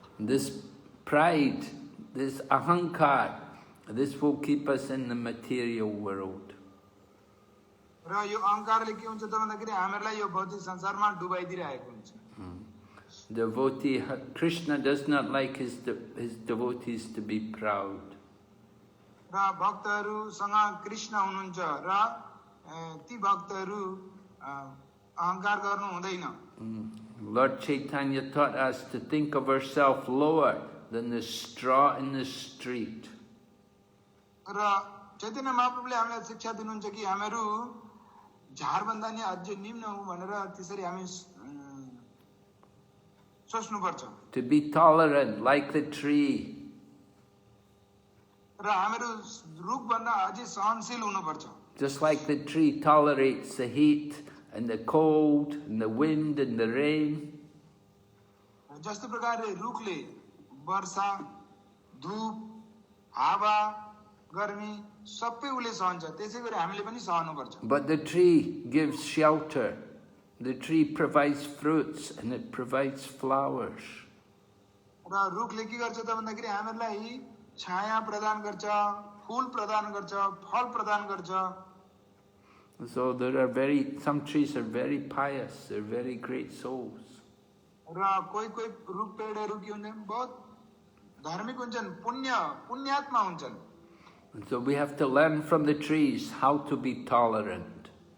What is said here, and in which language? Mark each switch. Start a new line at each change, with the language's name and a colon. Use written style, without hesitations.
English: This pride, this ahankar, this will keep us in the material world.
Nepali: र यो अहंकारले के हुन्छ त भन्दाखेरि हामीलाई यो भौतिक संसारमा डुबाइदिरहेको हुन्छ
English: Devotee, Krishna does not like his devotees to be proud.
Nepali: र भक्तहरुसँग कृष्ण हुनुहुन्छ र ती भक्तहरु अहंकार गर्नु हुँदैन
English: Lord Chaitanya taught us to think of ourselves lower than the straw in the street.
Nepali: र चैतन्य महाप्रभुले हामीलाई शिक्षा दिनुहुन्छ कि हामीहरु झारभन्दा नि अझै निम्न हौ भनेर त्यसरी हामी सोच्नु पर्छ
English: To be tolerant like the tree.
Nepali: र हामीहरु रुखभन्दा अझै सहनशील हुनुपर्छ
English: Just like the tree tolerates the heat and the cold and the wind and the rain.
Nepali: जस्तो प्रकारले रुखले वर्षा धूप हावा गर्मी सबै उले सहन्छ त्यसैगरी हामीले पनि सहनुपर्छ
English: But the tree gives shelter. The tree provides fruits and it provides flowers.
Nepali: र रुखले के गर्छ त भन्दाखेरि हामीलाई छाया प्रदान गर्छ फूल प्रदान गर्छ फल प्रदान गर्छ
English: So some trees are very pious, they're very great souls.
Nepali: र कोही कोही रुख पेडहरु के हुन्छन् बहुत धार्मिक हुन्छन् पुण्यात्मा हुन्छन्
English: And so we have to learn from the trees how to be tolerant.